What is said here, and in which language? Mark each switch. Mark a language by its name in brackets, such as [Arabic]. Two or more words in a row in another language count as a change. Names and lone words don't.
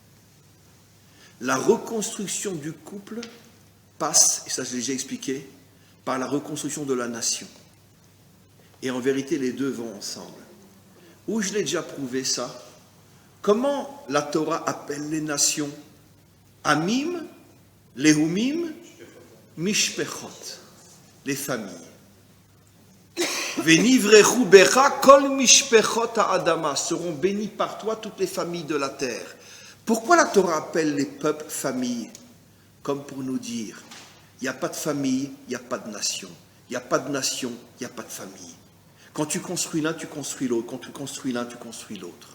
[French] La reconstruction du couple passe, et ça je l'ai déjà expliqué, par la reconstruction de la nation. Et en vérité, les deux vont ensemble. Où je l'ai déjà prouvé ça? Comment la Torah appelle les nations? [Hebrew] עמים לאומים משפחות, [French] les familles. [Hebrew] ונברכו בך כל משפחות האדמה, [French] seront bénis par toi toutes les familles de la terre. Pourquoi la Torah appelle les peuples familles? Comme pour nous dire, il n'y a pas de famille, il n'y a pas de nation. Il n'y a pas de nation, il n'y a pas de famille. Quand tu construis l'un, tu construis l'autre. Quand tu construis l'un, tu construis l'autre.